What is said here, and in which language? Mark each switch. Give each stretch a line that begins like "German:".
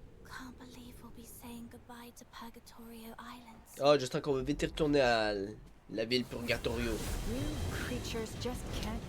English: Can't believe we'll be saying goodbye to Purgatorio Islands.
French: Ah, juste qu'on va vite y retourner à la ville Purgatorio.
English: You creatures just can't